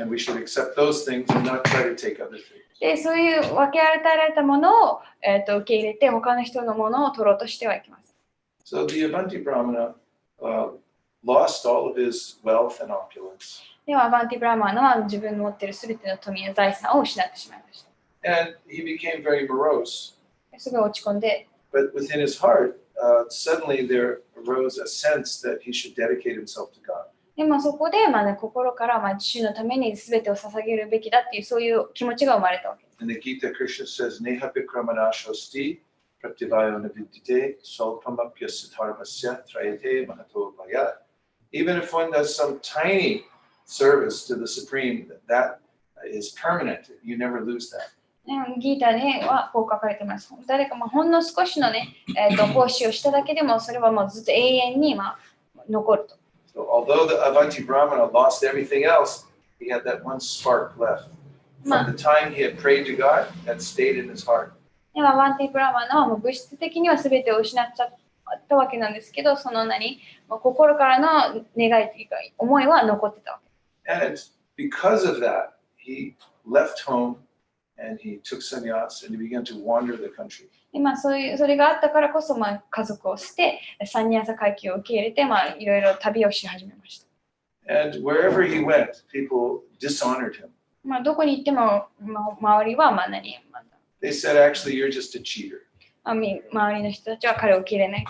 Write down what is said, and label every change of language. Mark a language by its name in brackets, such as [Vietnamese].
[English] And we should accept those things and not try to take other things. [Japanese] で、そういう分け与えられたものを、受け入れて、他の人のものを取ろうとしてはいけません。 [English] So the Avanti Brahmana lost all of his wealth and opulence. [Japanese] では、アバンティブラマーナは自分の持っているすべての富や財産を失ってしまいました。 [English] And he became very morose. [Japanese] すぐ落ち込んで、 [English] But within his heart, suddenly there arose a sense that he should dedicate himself to God. [Japanese] でそこで、心から、主のために全てを捧げるべきだっていう、そういう気持ちが生まれたわけです。 [English] In the Gita, Krishna says, [Sanskrit] Neha Bikramana Shosti Pratibhayo Navidite Solpamapya Siddharmasya Trayate Mahato Bhaya. [English] Even if one does some tiny service to the Supreme, that is permanent. You never lose that. [Japanese] ギータではこう書かれています。誰かほんの少しのね、奉仕をしただけでも、それはずっと永遠に残ると。 [English] So although the Avanti Brahmana lost everything else, he had that one spark left. From the time he had prayed to God, that stayed in his heart. [Japanese] でアバンティブラマナは物質的には全てを失っちゃったわけなんですけど、その心からの願いというか思いは残ってたわけ。 [English] And because of that, he left home and he took sannyas and he began to wander the country. [Japanese] でそれがあったからこそ、家族を捨て、サンニャーサ階級を受け入れて、いろいろ旅をし始めました。 [English] And wherever he went, people dishonored him. [Japanese] どこに行っても、周りは [English] They said, actually, you're just a cheater. [Japanese] 周りの人たちは彼を受け入れない。